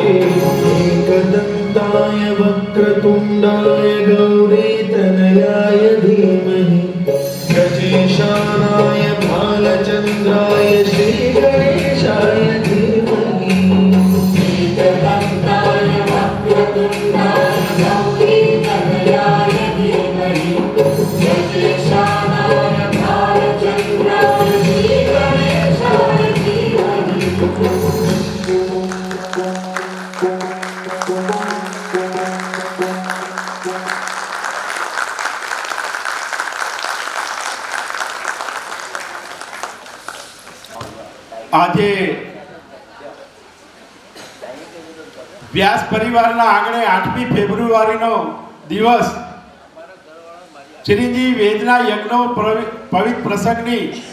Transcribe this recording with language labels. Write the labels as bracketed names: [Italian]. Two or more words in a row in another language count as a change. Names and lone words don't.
[Sanskrit] एकदन्ताय वक्रतुण्डाय गौरीतनयाय धीमहि गजेशानाय भालचन्द्राय श्रीगणेशाय धीमहि एकदन्ताय वक्रतुण्डाय गौरीतनयाय धीमहि गजेशानाय भालचन्द्राय श्रीगणेशाय धीमहि [Gujarati] આજે વ્યાસ પરિવારના આંગણે 8મી ફેબ્રુઆરીનો દિવસ શ્રીજી વેદના યજ્ઞ પવિત્ર પ્રસંગની